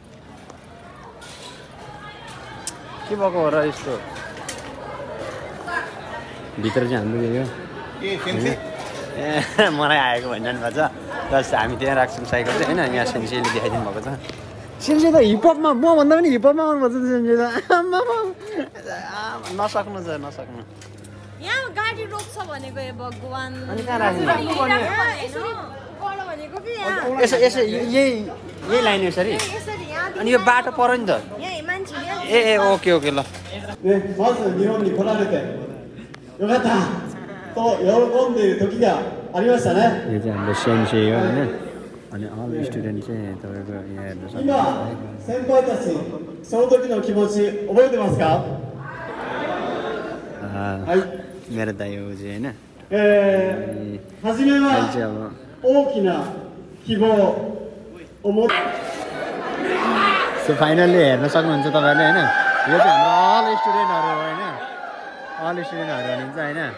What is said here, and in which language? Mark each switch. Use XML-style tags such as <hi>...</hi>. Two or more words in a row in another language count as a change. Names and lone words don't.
<ne>के भएको हो र यस्तो भित्र चाहिँ हाम्रो यो ए मलाई आएको भनिरहनु भएको छ प्लस हामी त्यहाँ राख्छौँ साइकल चाहिँ होइन यहाँ सेन्सीले देखाइदिनु भएको छ सेन्सी त हिपहपमा म भन्दा पनि हिपहपमा आउनुपर्छ सेन्सी त नसक्नु छ नसक्नु यहाँ गाडी रोक्छ भनेको ए भगवान अनि कहाँ राख्नु भनेको कि यहाँ यसो यसो यही लाइन यसरी यसरी यहाँ अनि यो बाटो पर्यो नि त यहाँ मान्छे ए ए ओके ओके ल</ne> <ja>まず日本に来られてよかったと喜んでいる時がありましたね</ja> <ne>यो चाहिँ हाम्रो सेन्सी हो होइन अनि</ne> <en>all student</en> <ne>चाहिँ तपाईँको यहाँ हेर्नु</ne> <ja>今先輩たちその時の気持ち覚えてますか</ja> <ne>मेरो दाइ हो चाहिँ होइन</ne> <ja>初めは</ja> <ne>चाहिँ अब</ne> <ja>大きな希望を持って</ja> <en>so finally</en> <ne>हेर्न सक्नुहुन्छ तपाईँहरूले होइन यो चाहिँ हाम्रो अल स्टुडेन्टहरू हो होइन अल स्टुडेन्टहरू हुनुहुन्छ होइन</ne>